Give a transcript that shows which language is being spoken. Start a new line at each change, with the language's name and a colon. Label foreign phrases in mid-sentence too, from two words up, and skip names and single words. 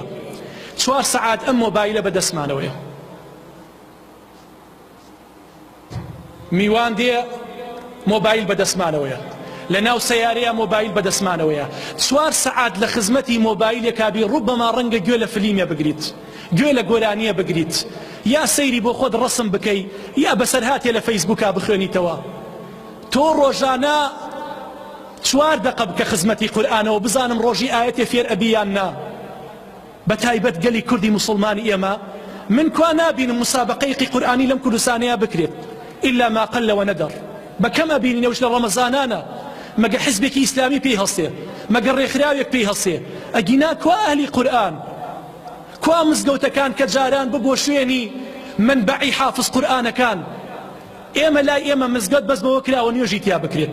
Central Kurdish: 4 سەعات ئەم مۆبایلە بەدەستمانەوەیە، میوان دێ مۆبایل بەدەستمانەوەیە، لە ناو سەیارەیە مۆبایل بەدەستمانەوەیە، 4 سەعات لە خزمەتی مۆبایلێکابی ڕوبەما ڕەنگە گوێ لە فلیمێ بگریت، گوێ لە گۆرانیە بگریت، یا سەیری بۆ خۆت ڕسم بکەی، یا بەسەرهاتێ لە فەیسبووکا بخوێنیتەوە. تۆ ڕۆژانە 4 دقە بکە خزمەتی قورئانەوە، بزانم ڕۆژی ئاەتێ فێر ئەبییان نا. بە تایبەت گەلی کوردی موسڵمانی ئێمە من کوا نابینم مسابقەیەکی قورئانی لەم کوردستانەیە بکرێت
Arabic: إلا ما قل ونەدەر.
Central Kurdish: بەکەم ئەبینینەوەش لە ڕەمەزانانە، مەگە حزبێکی ئیسلامی پێی هەڵسێ، مەگە ڕێکخراوێک پێی هەڵسێ، ئەگینا کوا ئەهلی قورئان، کوا مزگەوتەکان کە جاران ببۆ شوێنی منبەعی حافظ قورئانەکان. ئێمە لای ئێمە مزگەوت بەس بەوە کراوە نوێژی تیا بکرێت.